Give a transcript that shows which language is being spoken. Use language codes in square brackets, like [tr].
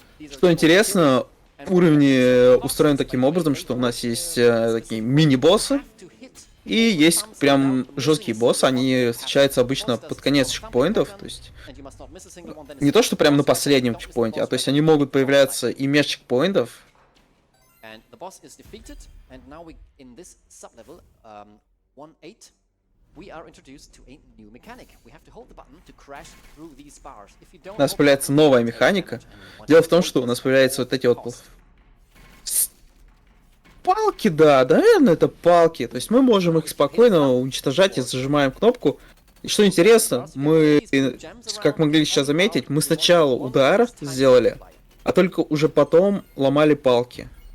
[ru] Что интересно, уровни устроены таким образом, что у нас есть такие мини-боссы, и есть прям жесткие боссы, они встречаются обычно под конец чекпоинтов, то есть не то, что прям на последнем чекпоинте, а то есть они могут появляться и меж чекпоинтов. [en] And the boss is defeated, and now we, in this sub-level, 1-8, we are introduced to a new mechanic. We have to hold the button to crash through these bars. If you don't, [ru] У нас появляется новая механика. Дело в том, что у нас появляются вот эти вот палки, да, наверное, это палки. То есть мы можем их спокойно уничтожать и зажимаем кнопку. И что интересно, мы, как могли сейчас заметить, мы сначала удар сделали, а только уже потом ломали палки.